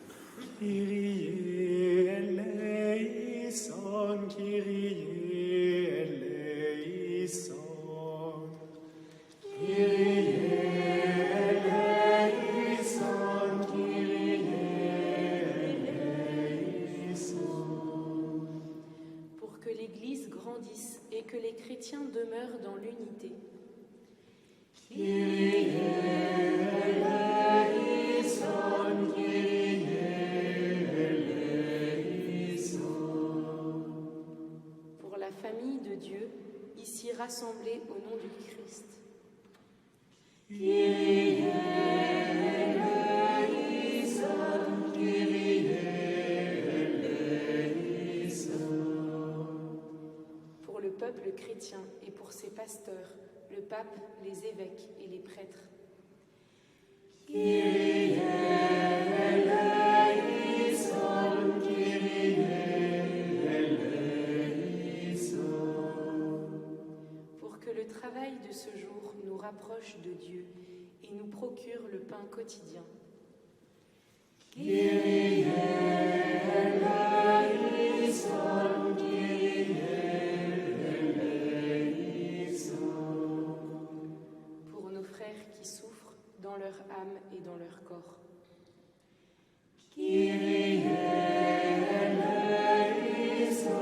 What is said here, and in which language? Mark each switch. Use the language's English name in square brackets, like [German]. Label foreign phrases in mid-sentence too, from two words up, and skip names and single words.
[Greek] Kyrie eleison, Kyrie eleison. Kyrie eleison, Kyrie eleison. [French] Pour que l'Église grandisse et que les chrétiens demeurent dans l'unité. [Greek] Kyrie eleison, Kyrie eleison. [French] Pour la famille de Dieu, ici rassemblée au nom du Christ. [Greek] Kyrie eleison, Kyrie eleison. [French] Pour le peuple chrétien et pour ses pasteurs, le pape, les évêques et les prêtres. [Greek] Kyrie eleison, Kyrie eleison. [French] Pour que le travail de ce jour nous rapproche de Dieu et nous procure le pain quotidien. [Greek] Kyrie eleison, Kyrie eleison. [French] Pour nos frères qui souffrent dans leur âme et dans leur corps. [Greek] Kyrie eleison,